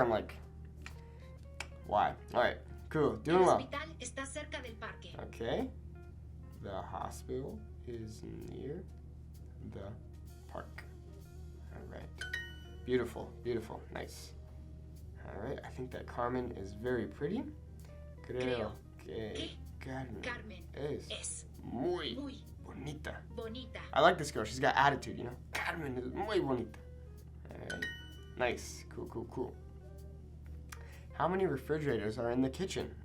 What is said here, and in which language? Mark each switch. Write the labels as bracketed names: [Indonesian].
[English] I'm like, why? All right, cool, doing well. [Spanish] El hospital está cerca del parque. [English] Okay, the hospital is near the park. All right, beautiful, nice. All right, I think that Carmen is very pretty. [Spanish] Creo que Carmen es muy bonita. [English] I like this girl. She's got attitude, you know. Carmen is [Spanish] muy bonita. [English] All right. Nice. Cool. How many refrigerators are in the kitchen?